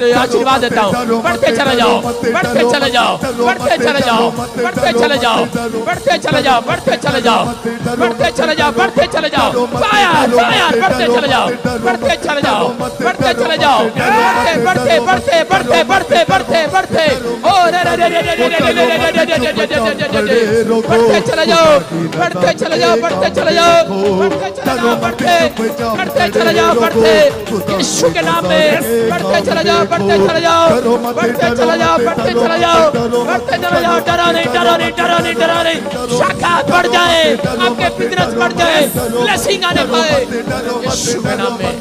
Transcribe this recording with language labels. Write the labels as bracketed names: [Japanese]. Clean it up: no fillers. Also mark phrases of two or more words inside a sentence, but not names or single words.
[Hindi] आशीर्वाद देता हूँ, बढ़ते चले जाओ, बढ़ते चले जाओ, बढ़ते चले जाओ, बढ़ते चले जाओ, बढ़ते चले जाओ, बढ़ते चले जाओ, बढ़ते चले जाओ, बढ़ते चले जाओ, [English] fire fire, [Hindi] बढ़ते चले जाओ, बढ़ते चले जाओ, बढ़ते चले जाओ, बढ़ते बढ़ते बढ़ते बढ़ते बढ़ते बढ़ते, ओ रे रे रे रे रे रे रे रे रे, बढ़ते चले जाओ, बढ़ते चले जाओ, बढ़ते चले जाओ, बढ़ते चले जाओ, बढ़ते चले जाओ, बढ़ते यीशु के नाम में बढ़ते चले जाओ, बढ़ते चले जाओ, बढ़ते चले जाओ, बढ़ते चले जाओ, बढ़ते चले जाओ। डरो नहीं डरो नहीं डरो नहीं डरो नहीं, शाखा बढ़ जाए, आपके बिजनेस बढ़ जाए, ब्लेसिंग आने पाए यीशु के नाम में।